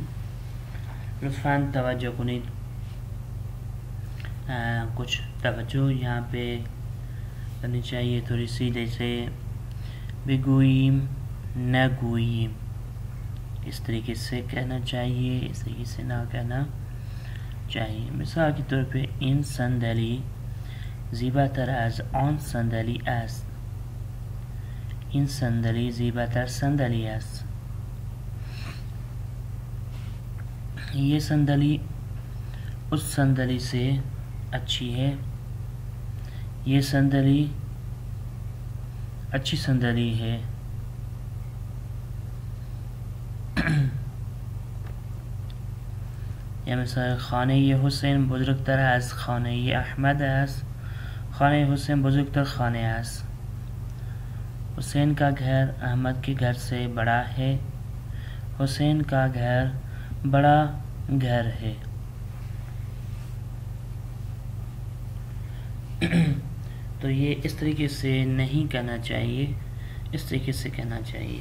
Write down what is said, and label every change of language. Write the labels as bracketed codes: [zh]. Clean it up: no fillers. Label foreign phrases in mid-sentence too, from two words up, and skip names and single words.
[fa] لطفاً توجہ کنید، [ur] کچھ توجہ یہاں پہ کرنی چاہیے تھوڑی سی، جیسے [fa] بگوئیم نہ گوئیم، [ur] اس طریقے سے کہنا چاہیے، اس طریقے سے نہ کہنا چاہیے. مثال کے طور پہ [fa] این صندلی زیباتر از آن صندلی است. این صندلی زیباتر صندلی است. [ur] یہ صندلی اس صندلی سے اچھی ہے. یہ صندلی اچھی صندلی ہے. [fa] یا مثلا خانه حسین بزرگتر از خانه احمد است. خانه حسین بزرگتر خانه است. [ur] حسین کا گھر احمد کے گھر سے بڑا ہے. حسین کا گھر بڑا گھر ہے. تو یہ اس طریقے سے نہیں کہنا چاہیے، اس طریقے سے کہنا چاہیے.